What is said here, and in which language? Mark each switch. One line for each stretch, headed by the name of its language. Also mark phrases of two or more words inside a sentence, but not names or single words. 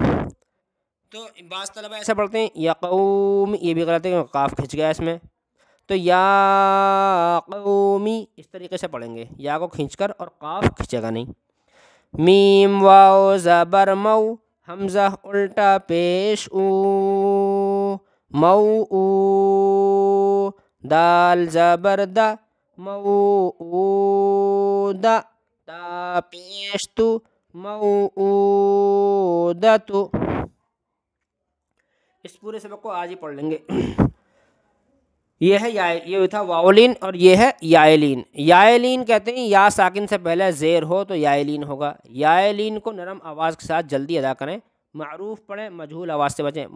Urdu: تو بعض طلبہ ایسا پڑھتے ہیں یا قوم، یہ بھی غلط ہے کیونکہ قاف کھنچ گیا اس میں، تو یا قومی اس طریقے سے پڑھیں گے، یا کو کھینچ کر، اور قاف کھنچے گا نہیں۔ میم واو زبر مو، حمزہ الٹا پیش او، مو او، دال زبر دا، مو او دا، تا پیش تو، مو او دا تو۔ اس پورے سبق کو آج ہی پڑھ لیں گے۔ یہ ہے یہ تھا واولین، اور یہ ہے یائلین۔ یائلین کہتے ہیں یا ساکن سے پہلے زیر ہو تو یائلین ہوگا۔ یائلین کو نرم آواز کے ساتھ جلدی ادا کریں، معروف پڑھیں، مجہول آواز سے بچیں۔